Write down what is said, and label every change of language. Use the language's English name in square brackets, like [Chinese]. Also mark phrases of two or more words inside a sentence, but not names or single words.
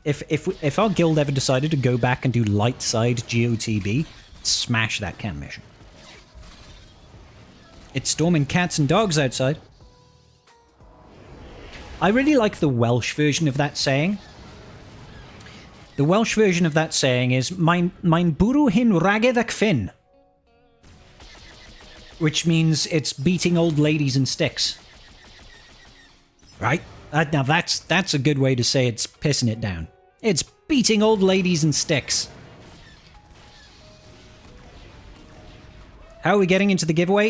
[English] If our guild ever decided to go back and do light side GOTB, smash that cam mission. It's storming cats and dogs outside. I really like the Welsh version of that saying. The Welsh version of that saying is [Welsh] Mae'n bwrw hyn ragedd ac fin. [English] Which means it's beating old ladies and sticks. Right? Now that's a good way to say it's pissing it down. It's beating old ladies and sticks. How are we getting into the giveaway?